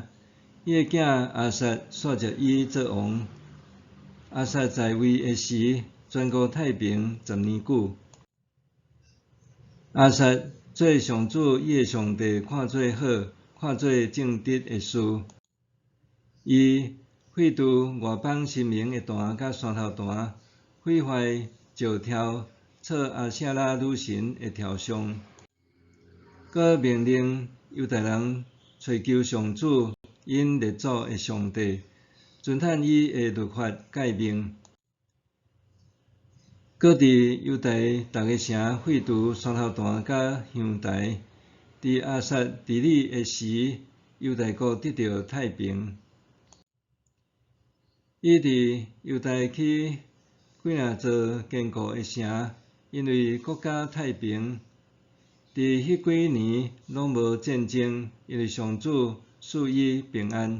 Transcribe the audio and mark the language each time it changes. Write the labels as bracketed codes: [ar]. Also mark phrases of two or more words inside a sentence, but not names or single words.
[nan] 伊的囝阿撒续接伊做王。阿撒在位的时，全国太平10年久。阿撒做上主伊的上帝看做好，看做正直的事。伊废除外邦神明的坛甲山头坛，毁坏石条册阿舍拉女神的雕像，佮命令犹太人寻求上主因列祖的上帝，遵趁伊的律法诫命。佮伫犹大逐个城废除山头坛甲香台。伫阿撒治理的时，犹大国得到太平。伊伫犹大起几座坚固的城，因为国家太平。伫迄几年拢无战争，因为上主赐伊平安。